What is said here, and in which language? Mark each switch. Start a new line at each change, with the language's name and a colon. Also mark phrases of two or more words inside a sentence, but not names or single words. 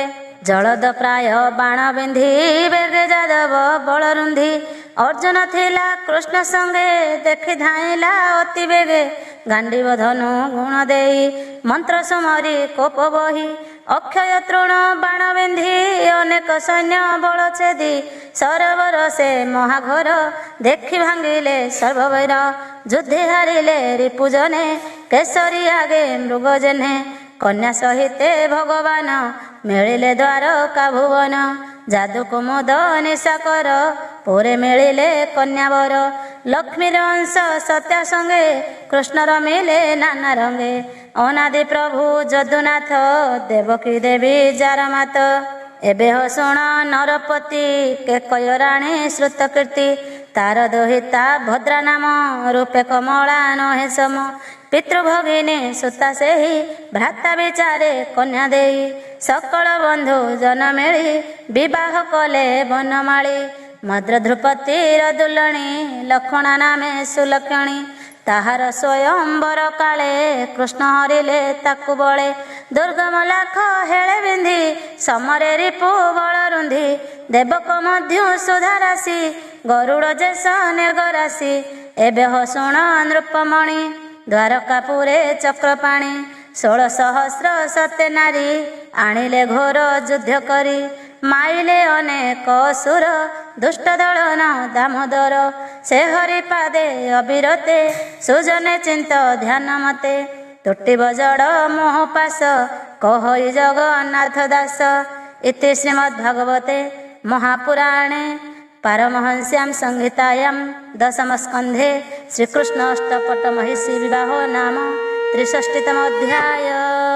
Odia: ଜଳଦ ପ୍ରାୟ ବାଣ ବିନ୍ଧୀ ବେଗେ ଯାଦବ ବଳରୁନ୍ଧୀ। ଅର୍ଜୁନ ଥିଲା କୃଷ୍ଣ ସଙ୍ଗେ ଦେଖି ଧାଇଲା ଅତି ବେଗେ। ଗାଣ୍ଡୀବ ଧନୁ ଗୁଣ ଦେଇ ମନ୍ତ୍ର ସୁମରି କୋପ ବହି। ଅକ୍ଷୟ ତୃଣ ବାଣ ବିନ୍ଧି ଅନେକ ସୈନ୍ୟ ବଳ ଛେଦି। ସରୋବର ସେ ମହାଘୋର ଦେଖି ଭାଙ୍ଗିଲେ ସର୍ବବୈର। ଯୁଦ୍ଧେ ହାରିଲେ ରିପୁଜନେ କେଶରୀ ଆଗେ ମୃଗଜନେ। କନ୍ୟା ସହିତେ ଭଗବାନ ମିଳିଲେ ଦ୍ୱାରକା ଭୁବନ। ଯାଦୁ କୁମୁଦ ନିଶା କର ପୁରେ ମିଳିଲେ କନ୍ୟାବର। ଲକ୍ଷ୍ମୀର ଅଂଶ ସତ୍ୟା ସଙ୍ଗେ କୃଷ୍ଣର ମିଳେ ନାନା ରଙ୍ଗେ। ଅନାଦି ପ୍ରଭୁ ଯଦୁନାଥ ଦେବକୀ ଦେବୀ ଯାର ମାତ। ଏବେ ହୋ ଶୁଣ ନରପତି କେକୟ ରାଣୀ ଶ୍ରୁତ କୀର୍ତ୍ତି। ତାର ଦୋହିତା ଭଦ୍ରା ନାମ ରୂପେ କମଳା ନହେ ସମ। ପିତୃଭଗିନୀ ସୁତା ସେହି ଭ୍ରାତା ବିଚାରେ କନ୍ୟା ଦେଇ। ସକଳ ବନ୍ଧୁ ଜନ ମିଳି ବିବାହ କଲେ ବନମାଳୀ। ମଦ୍ର ଧ୍ରୁପତିର ଦୁଲଣୀ ଲକ୍ଷଣା ନାମେ ସୁଲକ୍ଷଣୀ। ତାହାର ସ୍ୱୟମ୍ବର କାଳେ କୃଷ୍ଣ ହରିଲେ ତାକୁ ବଳେ। ଦୁର୍ଗମ ଲାଖ ହେଳେ ବିନ୍ଧି ସମରେ ରିପୁ ବଳ ରୁନ୍ଧି। ଦେବକ ମଧ୍ୟ ସୁଧା ରାଶି ଗରୁଡ଼ ଯେସ ନିର୍ଗରାଶି। ଏବେ ହୋ ଶୁଣ ନୃପମଣି ଦ୍ୱାରକାପୁରେ ଚକ୍ରପାଣି। 16 ସହସ୍ର ସତ୍ୟ ନାରୀ ଆଣିଲେ ଘୋର ଯୁଦ୍ଧ କରି। ମାଇଲେ ଅନେକ ଅସୁର ଦୁଷ୍ଟ ଦଳନ ଦାମୋଦର। ସେ ହରିପାଦେ ଅବିରତେ ସୁଜନେ ଚିନ୍ତ ଧ୍ୟାନ ମତେ। ତୁଟି ବଜଡ଼ ମୋହପାଶ କହଇ ଜଗନ୍ନାଥ ଦାସ।
Sanskrit: इति श्रीमद्भागवते महापुराणे पारमहंस्यां संहितायां दशम स्कंधे श्रीकृष्ण अष्टपट महिषी विवाहो नाम 63तमोऽध्याय।